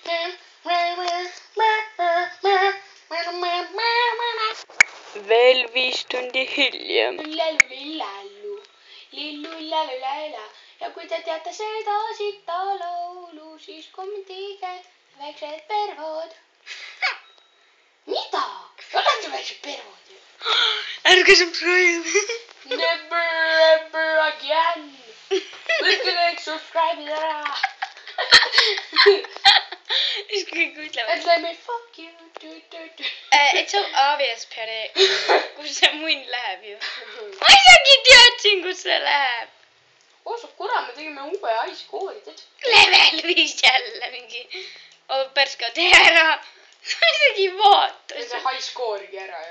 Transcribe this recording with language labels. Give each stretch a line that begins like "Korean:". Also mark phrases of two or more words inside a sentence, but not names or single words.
Estonian: Veel 5 tundi hiljem. Lillu-lallu-laila. Ja kui te teate seda sita laulu, siis kommentige väiksed pervod. Mida? Olete väiksed pervod? Ärge subscribe.
English: Never ever again.
Estonian: Võtke kõik subscribe'id ära. Siis kõik ütlevad. Ütleme
English: fuck you. It's so obvious,
Estonian: Pere. Kus see munn läheb ju. Ma isegi teadsin, kus see läheb. Osa, kurat, me tegime uue haiskooli. Level 5 jälle mingi. Perska, tee ära. Ma isegi vaatasin. See haiskoorigi ära ju.